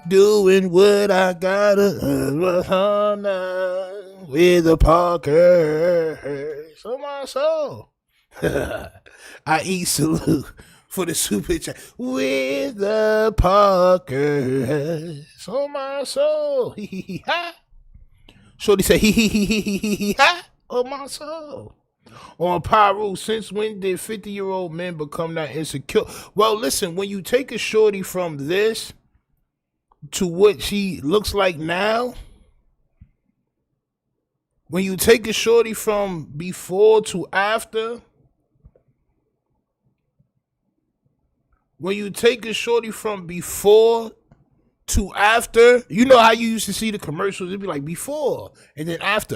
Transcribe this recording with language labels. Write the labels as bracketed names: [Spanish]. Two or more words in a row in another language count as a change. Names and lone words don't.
[English] Doing what I gotta with the Parkers. Oh my soul. I eat salute for the super chat with the Parkers. Oh my soul. Hee hee hee ha. Shorty said hee hee hee hee hee hee ha. Oh my soul. On Pyro, since when did 50-year-old men become that insecure? Well, listen, when you take a shorty from this to what she looks like now, when you take a shorty from before to after, when you take a shorty from before to after, you know how you used to see the commercials, it'd be like before and then after.